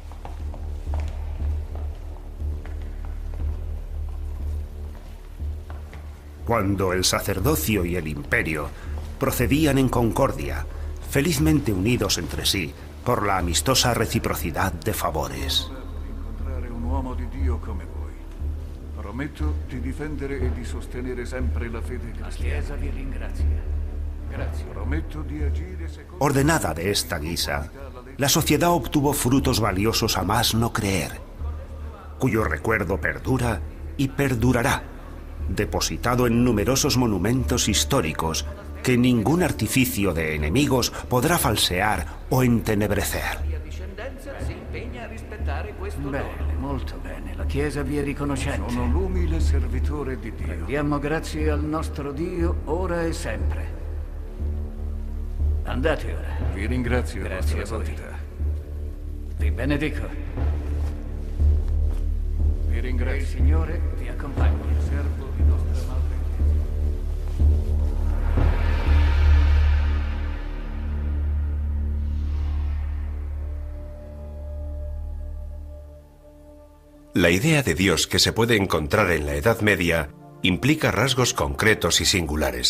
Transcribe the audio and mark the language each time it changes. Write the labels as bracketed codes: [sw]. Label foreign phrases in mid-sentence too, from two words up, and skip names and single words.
[es] Cuando el sacerdocio y el imperio procedían en concordia, felizmente unidos entre sí por la amistosa reciprocidad de favores. [it] Prometto di difendere e di sostenere sempre la fede cristiana. La Chiesa vi ringrazia. Grazie. Prometto di agire secondo... [es] Ordenada de esta guisa, la sociedad obtuvo frutos valiosos a más no creer, cuyo recuerdo perdura y perdurará, depositado en numerosos monumentos históricos que ningún artificio de enemigos podrá falsear o entenebrecer. [it] Bene, molto bene. La Chiesa vi è riconoscente. Sono l'umile servitore di Dio. Diamo grazie al nostro Dio ora e sempre. Andate ora. Vi ringrazio. Grazie a voi. Vi benedico. Vi ringrazio. Il Signore vi accompagni. Servo di nostra madre. [es] La idea de Dios que se puede encontrar en la Edad Media implica rasgos concretos y singulares.